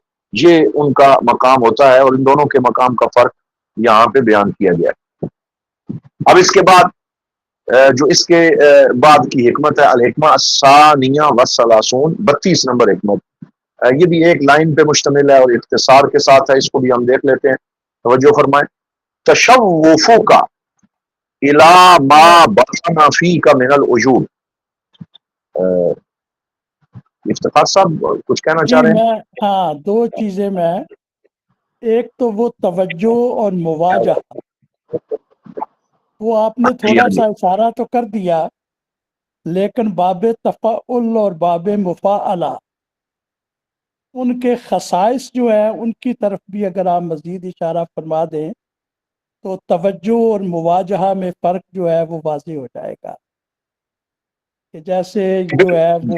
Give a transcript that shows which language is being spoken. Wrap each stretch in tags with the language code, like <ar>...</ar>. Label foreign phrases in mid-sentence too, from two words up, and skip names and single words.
<ur>یہ ان کا مقام ہوتا ہے، اور ان دونوں کے مقام کا فرق یہاں پہ بیان کیا گیا ہے۔ اب اس کے بعد جو اس کے بعد کی حکمت ہے،</ur> <ar>الحکمہ الثانیہ والثلاثون،</ar> <ur>32 نمبر حکمت، یہ بھی ایک لائن پہ مشتمل ہے اور اختصار کے ساتھ ہے، اس کو بھی ہم دیکھ لیتے ہیں، توجہ فرمائیں۔</ur> <ar>تشوفک الی ما بطن فیک من العجوب۔</ar> <ur>افتخار صاحب کچھ کہنا چاہ جی رہے ہیں؟ میں ہاں، دو چیزیں میں، ایک تو وہ توجہ اور مواجہ، وہ آپ نے جی تھوڑا ہاں جی، سا اشارہ تو کر دیا، لیکن باب تفاعل اور باب مفاعلہ، ان کے خصائص جو ہیں ان کی طرف بھی اگر آپ مزید اشارہ فرما دیں تو توجہ اور مواجہہ میں فرق جو ہے وہ واضح ہو جائے گا، کہ جیسے جو ہے وہ</ur>